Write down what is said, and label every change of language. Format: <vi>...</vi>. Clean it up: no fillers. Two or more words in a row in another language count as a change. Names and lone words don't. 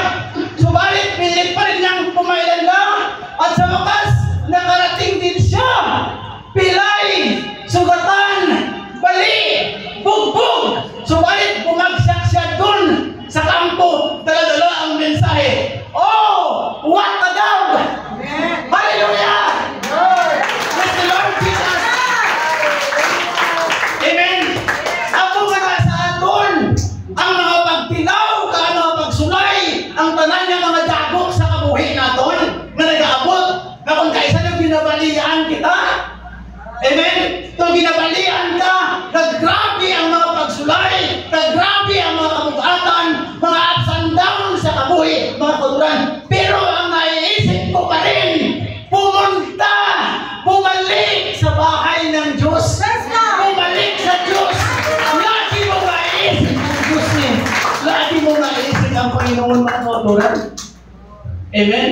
<tl>Subalit, pilit pa rin niyang pumailan lang. At sa wakas, nakarating din siya. Pilay, sugatan, bali, bugbog. Subalit, bumagsak siya dun sa kampo. Dala-dala ang mensahe.</tl> <en>Oh, what a dog! Hallelujah! Praise the Lord Jesus! Amen!</en> <hil>Ako nga sa aton, ang mga pagtinaw, ang mga pagsulay, ang tanan ng mga dagok sa kabuhi naton, na nag-aabot, na kung kaisa nyo binabalian kita. Amen? Kung binabalian ka, naggrabe ang mga pagsulay, naggrabe ang mga kabugatan, mga</hil> <en>ups and downs</en> <hil>sa kabuhi, mga kulturan.</hil> <tl>Pero ang naiisip ko pa rin, pumunta, bumalik sa bahay ng Diyos. Bumalik sa Diyos. Lagi mo naiisip ang Diyos niya. Lagi mo naiisip ang Panginoon, mga kulturan. Amen?</tl>